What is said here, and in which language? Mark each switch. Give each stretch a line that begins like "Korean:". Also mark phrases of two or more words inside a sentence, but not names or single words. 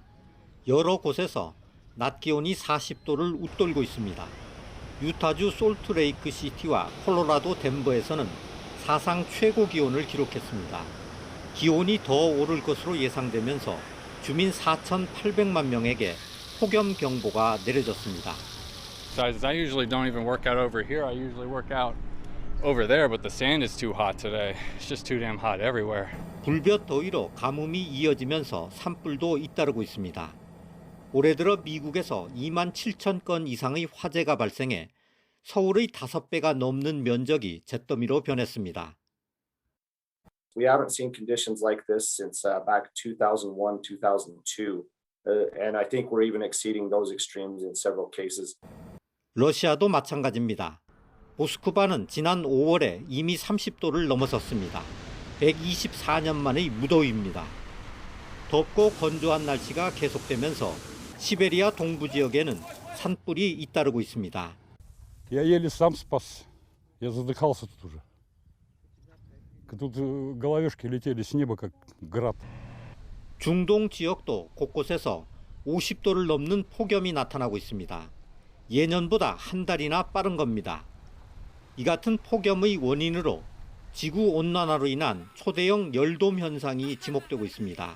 Korean: 여러 곳에서 낮 기온이 40도를 웃돌고 있습니다. 유타주 솔트레이크 시티와 콜로라도 덴버에서는 사상 최고 기온을 기록했습니다. 기온이 더 오를 것으로 예상되면서 주민 4,800만 명에게 폭염 경보가 내려졌습니다.
English: I usually don't even work out over here. I usually work out over there, but the sand is too hot today. It's just too damn hot everywhere.
Korean: 불볕 더위로 가뭄이 이어지면서 산불도 잇따르고 있습니다. 올해 들어 미국에서 2만 7천 건 이상의 화재가 발생해 서울의 5배가 넘는 면적이 잿더미로 변했습니다.
English: We haven't seen conditions like this since back 2001, 2002, and I think we're even exceeding those extremes in several cases.
Korean: 러시아도 마찬가지입니다. 모스크바는 지난 5월에 이미 30도를 넘어섰습니다. 124년 만의 무더위입니다. 덥고 건조한 날씨가 계속되면서 시베리아 동부 지역에는 산불이 잇따르고 있습니다.
Russian: Я еле сам спас. Я задыхался тут уже. Тут головешки летели с неба как град.
Korean: 중동 지역도 곳곳에서 50도를 넘는 폭염이 나타나고 있습니다. 예년보다 한 달이나 빠른 겁니다. 이 같은 폭염의 원인으로 지구 온난화로 인한 초대형 열돔 현상이 지목되고 있습니다.